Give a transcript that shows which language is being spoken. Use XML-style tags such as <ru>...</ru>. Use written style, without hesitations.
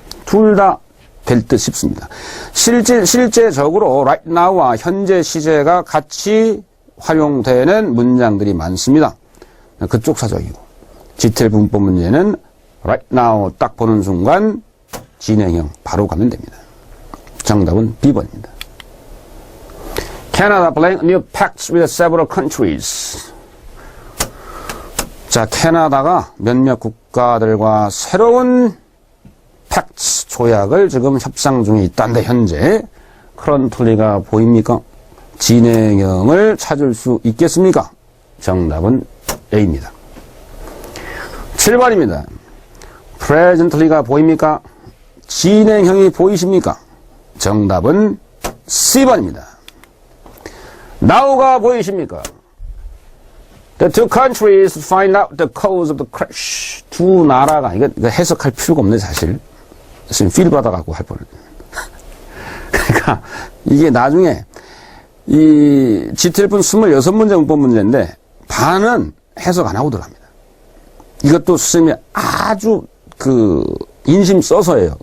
<ko>둘 다 될 듯 싶습니다. 실제적으로 right now와 현재 시제가 같이 활용되는 문장들이 많습니다. 그쪽 사정이고 GTLF 문법 문제는 right now 딱 보는 순간 진행형 바로 가면 됩니다. 정답은 B번입니다.</ko> <en>Canada blank new pacts with several countries.</en> <ko>자, 캐나다가 몇몇 국가들과 새로운 팩트 조약을 지금 협상 중에 있다는데 현재 currently가 보입니까? 진행형을 찾을 수 있겠습니까? 정답은 A입니다. 7번입니다. presently가 보입니까? 진행형이 보이십니까? 정답은 C번입니다. now가 보이십니까?</ko> <en>The two countries find out the cause of the crash.</en> <ko>두 나라가, 이거 해석할 필요가 없네, 사실. 지금 필 받아갖고 할 뻔. 그러니까, 이게 나중에, 이, GTL분 26문제 문법 문제인데, 반은 해석 안 하고 들어갑니다. 이것도 선생님이 아주 인심 써서예요.</ko>